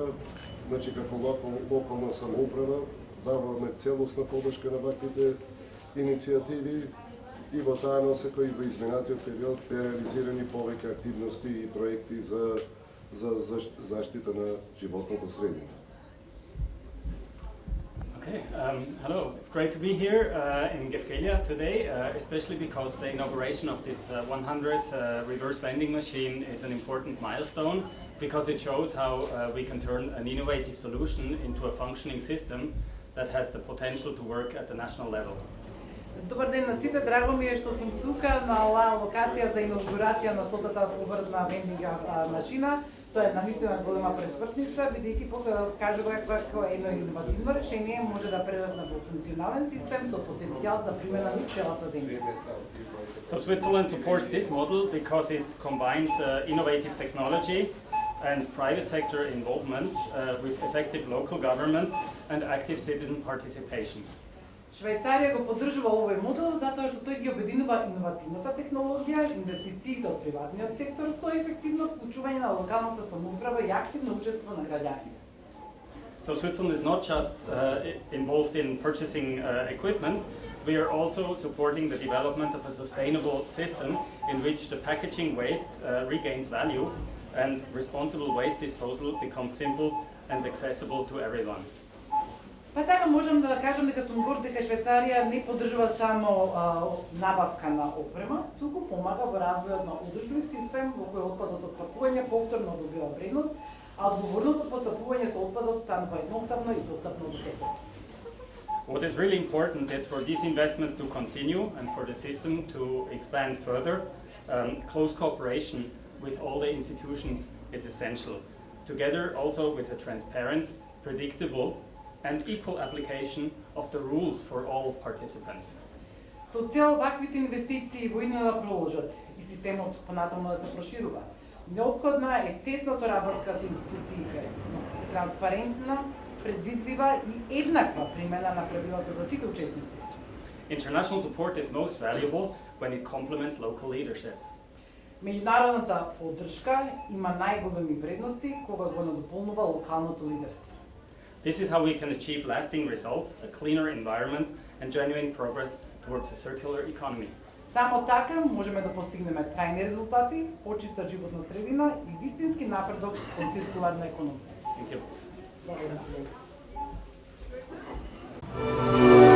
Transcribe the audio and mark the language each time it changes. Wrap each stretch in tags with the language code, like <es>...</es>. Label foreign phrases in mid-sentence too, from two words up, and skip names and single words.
<mk>Значи, како локална самоуправа даваме целосна подршка на ваквите иницијативи, и во таа насока и во изминатиот период бе реализирани повеќе активности и проекти за заштита на животната средина.</mk> <en>Okay, hello. It's great to be here in Gevgelia today, especially because the inauguration of this 100th reverse vending machine is an important milestone, because it shows how we can turn an innovative solution into a functioning system that has the potential to work at the national level.</en> <mk>Добар ден на сите, драго ми е што сум тука на оваа локација за инаугурација на 100-та повртна вендинг машина. Тоа е навистина голема пресвртница, бидејќи после да кажува како едно иновативно решение може да прерасне во функционален систем со потенцијал за примена во целата земја.</mk> <en>So Switzerland supports this model because it combines innovative technology and private sector involvement with effective local government and active citizen participation.</en> <mk>Швајцарија го поддржува овој модел затоа што тој ги обединува иновативната технологија, инвестициите од приватниот сектор со ефективно вклучување на локалната самоуправа и активно учество на граѓаните.</mk> <en>So Switzerland is not just involved in purchasing equipment, we are also supporting the development of a sustainable system in which the packaging waste regains value and responsible waste disposal becomes simple and accessible to everyone.</en> <mk>Па така можам да кажам дека сум горд дека Швајцарија не поддржува само набавка на опрема, туку помага во развојот на одржлив систем во кој отпадот од пакување повторно добива вредност, а одговорното постапување со отпадот станува едноставно и достапно за секој.</mk> <en>What is really important is for these investments to continue and for the system to expand further. Close cooperation with all the institutions is essential, together also with a transparent, predictable and equal application of the rules for all participants.</en> <mk>Со цел ваквите инвестиции војно да продолжат и системот понатаму да се проширува, неопходна е тесна соработка со институциите, транспарентна, предвидлива и еднаква примена на правилата за сите учесници.</mk> <en>International support is most valuable when it complements local leadership.</en> <mk>Меѓународната поддршка има најголеми вредности кога го надополнува локалното лидерство.</mk> <en>This is how we can achieve lasting results, a cleaner environment and genuine progress towards a circular economy.</en> <mk>Само така можеме да постигнеме трајни резултати, почиста животна средина и вистински напредок кон циркуларна економија.</mk> <en>Thank you.</en> <mk>Благодарам.</mk>